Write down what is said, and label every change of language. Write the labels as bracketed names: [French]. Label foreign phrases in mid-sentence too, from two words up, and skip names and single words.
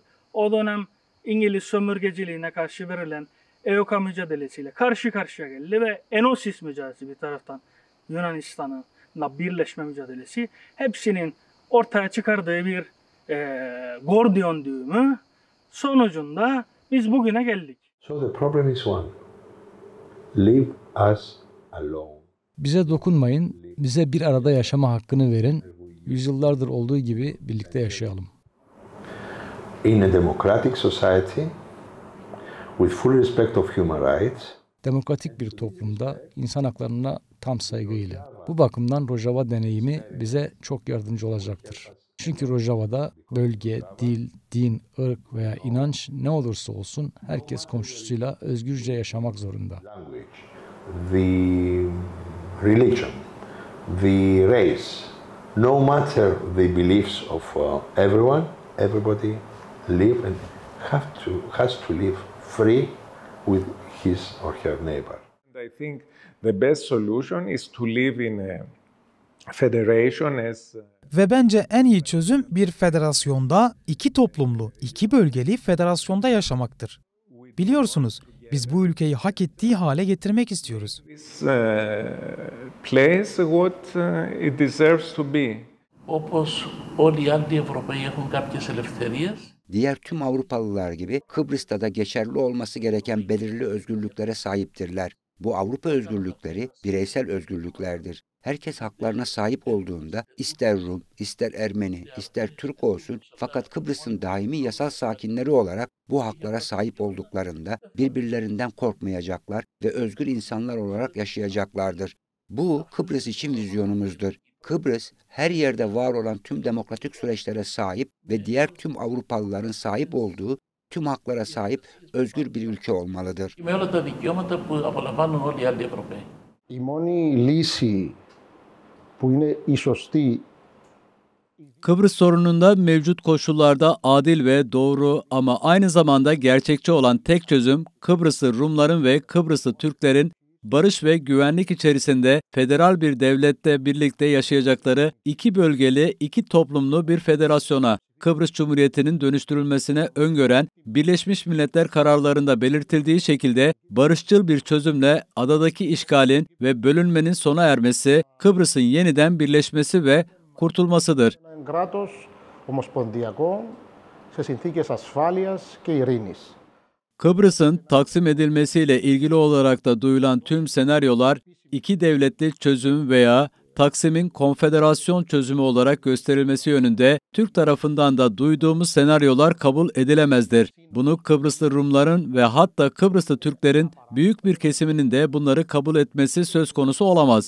[Turkish] O dönem İngiliz sömürgeciliğine karşı verilen EOKA mücadelesiyle karşı karşıya geldi ve Enosis mücadelesi bir taraftan Yunanistan'la birleşme mücadelesi hepsinin ortaya çıkardığı bir Gordiyon düğümü sonucunda biz bugüne geldik. [English] So the problem is one. Leave us alone. [Turkish] Bize dokunmayın, bize bir arada yaşama hakkını verin. Yüzyıllardır olduğu gibi birlikte yaşayalım. [English] In a democratic society, with full respect of human rights, [Turkish] demokratik bir toplumda insan haklarına tam saygıyla. Bu bakımdan Rojava deneyimi bize çok yardımcı olacaktır. Çünkü Rojava'da bölge, dil, din, ırk veya inanç ne olursa olsun herkes komşusuyla özgürce yaşamak zorunda. [English] The religion, the race, no matter the beliefs of everyone, everybody live and has to live free with his or her neighbor. I think the best solution is to live in a federation as [Turkish] Ve bence en iyi çözüm bir federasyonda, iki toplumlu, iki bölgeli federasyonda yaşamaktır. Biliyorsunuz, biz bu ülkeyi hak ettiği hale getirmek istiyoruz. [English] This place what it deserves to be. [Turkish] Diğer tüm Avrupalılar gibi Kıbrıs'ta da geçerli olması gereken belirli özgürlüklere sahiptirler. Bu Avrupa özgürlükleri bireysel özgürlüklerdir. Herkes haklarına sahip olduğunda ister Rum, ister Ermeni, ister Türk olsun fakat Kıbrıs'ın daimi yasal sakinleri olarak bu haklara sahip olduklarında birbirlerinden korkmayacaklar ve özgür insanlar olarak yaşayacaklardır. Bu Kıbrıs için vizyonumuzdur. Kıbrıs her yerde var olan tüm demokratik süreçlere sahip ve diğer tüm Avrupalıların sahip olduğu tüm haklara sahip özgür bir ülke olmalıdır. [Greek] Η μόνη λύση που είναι η σωστή [Turkish] Kıbrıs sorununda mevcut koşullarda adil ve doğru ama aynı zamanda gerçekçi olan tek çözüm Kıbrıslı Rumların ve Kıbrıslı Türklerin barış ve güvenlik içerisinde federal bir devlette birlikte yaşayacakları iki bölgeli, iki toplumlu bir federasyona, Kıbrıs Cumhuriyeti'nin dönüştürülmesine öngören Birleşmiş Milletler kararlarında belirtildiği şekilde barışçıl bir çözümle adadaki işgalin ve bölünmenin sona ermesi, Kıbrıs'ın yeniden birleşmesi ve kurtulmasıdır. [Greek] κράτος ομοσπονδιακό σε συνθήκες ασφάλειας και ειρήνης. [Turkish] Kıbrıs'ın taksim edilmesiyle ilgili olarak da duyulan tüm senaryolar iki devletli çözüm veya Taksim'in konfederasyon çözümü olarak gösterilmesi yönünde Türk tarafından da duyduğumuz senaryolar kabul edilemezdir. Bunu Kıbrıslı Rumların ve hatta Kıbrıslı Türklerin büyük bir kesiminin de bunları kabul etmesi söz konusu olamaz.